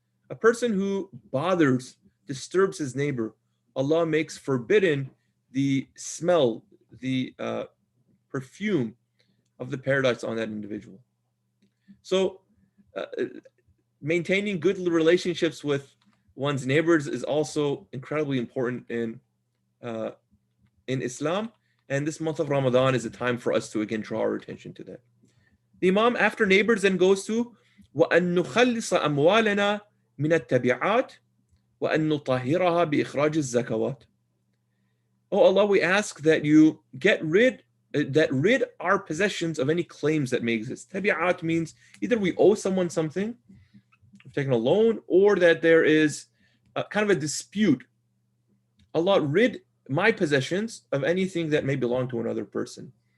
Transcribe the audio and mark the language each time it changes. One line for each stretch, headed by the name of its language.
English: A person who bothers, disturbs his neighbor, Allah makes forbidden the smell, the perfume of the paradise on that individual. So maintaining good relationships with one's neighbors is also incredibly important in Islam. And this month of Ramadan is a time for us to again draw our attention to that. The Imam, after neighbors, then goes to
Arabic: وَأَن نُخَلِّصَ أَمْوَالَنَا مِنَ التَّبِعَاتِ وَأَن نُطَهِّرَهَا بِإِخْرَاجِ الزَّكَوَاتِ.
English: Oh Allah, we ask that you rid our possessions of any claims that may exist. Tabi'at means either we owe someone something, we've taken a loan, or that there is kind of a dispute. Allah, rid my possessions of anything that may belong to another person.